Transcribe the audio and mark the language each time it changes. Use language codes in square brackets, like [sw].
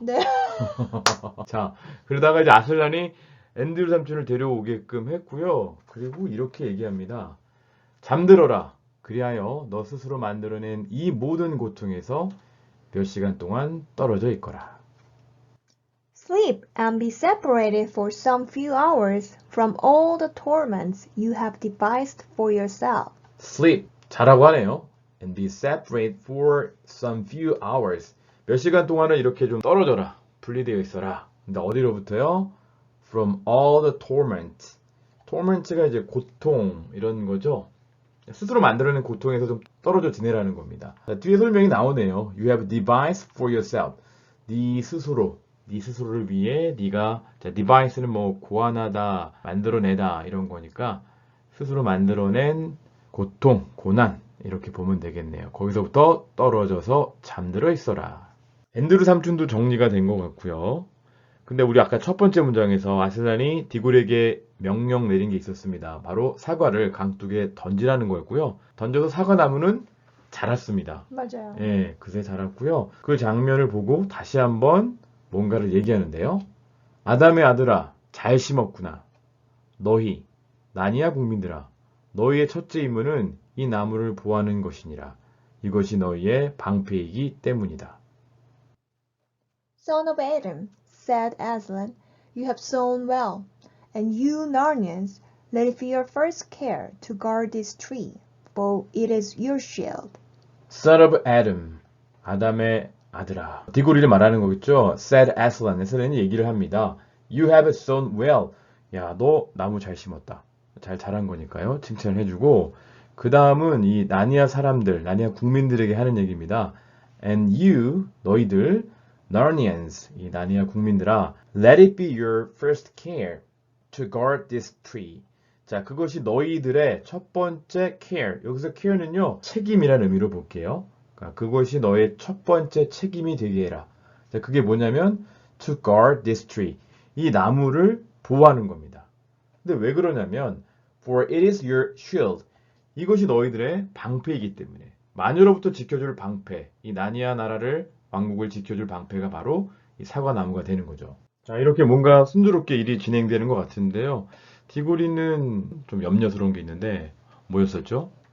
[ko] 네. 자, 그러다가 이제 아슬란이 앤드류 삼촌을 데려오게끔 했고요. 그리고 이렇게 얘기합니다. 잠들어라. 그리하여 너 스스로 만들어낸 이 모든 고통에서 몇 시간 동안 떨어져 있거라. [en] Sleep and be separated for some few hours from all the torments you have devised for yourself. [ko] Sleep. 자라고 하네요. [en] And be separate for some few hours. [ko] 몇 시간 동안은 이렇게 좀 떨어져라. 분리되어 있어라. 근데 어디로부터요? [en] From all the torment. [ko] torment가 이제 고통 이런 거죠. 스스로 만들어낸 고통에서 좀 떨어져 지내라는 겁니다. 자, 뒤에 설명이 나오네요. [en] You have device for yourself. [ko] 네 스스로를 위해 네가 자, device는 뭐 고안하다, 만들어내다 이런 거니까 스스로 만들어낸 고통, 고난 이렇게 보면 되겠네요. 거기서부터 떨어져서 잠들어 있어라. 앤드루 삼촌도 정리가 된 것 같고요. 근데 우리 아까 첫 번째 문장에서 아슬란이 디골에게 명령 내린 게 있었습니다. 바로 사과를 강둑에 던지라는 거였고요. 던져서 사과나무는 자랐습니다. 맞아요. 예, 그새 자랐고요. 그 장면을 보고 다시 한번 뭔가를 얘기하는데요. 아담의 아들아, 잘 심었구나. 너희, 나니아 국민들아, 너희의 첫째 임무는 이 나무를 보호하는 것이니라. 이것이 너희의 방패이기 때문이다. [en] Son of Adam, said Aslan, you have sown well, and you Narnians, let it be your first care to guard this tree, for it is your shield. Son of Adam, [ko] 아담의 아들아. 디고리를 말하는 거겠죠? [en] Said Aslan, [ko] 에슬란이 얘기를 합니다. [en] You have sown well. [ko] 야, 너 나무 잘 심었다. 잘 자란 거니까요. 칭찬을 해주고 그 다음은 이 나니아 사람들, 나니아 국민들에게 하는 얘기입니다. [en] And you, 너희들, Narnians, [ko] 이 나니아 국민들아, [en] let it be your first care to guard this tree. [ko] 자, 그것이 너희들의 첫 번째 care. 여기서 care는요, 책임이라는 의미로 볼게요. 그러니까 그것이 너의 첫 번째 책임이 되게 해라. 자, 그게 뭐냐면 [en] to guard this tree. [ko] 이 나무를 보호하는 겁니다. 근데 왜 그러냐면 [en] for it is your shield. [ko] 이것이 너희들의 방패이기 때문에 마녀로부터 지켜줄 방패. 이 나니아 나라를 왕국을 지켜줄 방패가 바로 이 사과나무가 되는 거죠. 자, 이렇게 뭔가 순조롭게 일이 진행되는 것 같은데요. 디고리는 좀 염려스러운 게 있는데 뭐였었죠?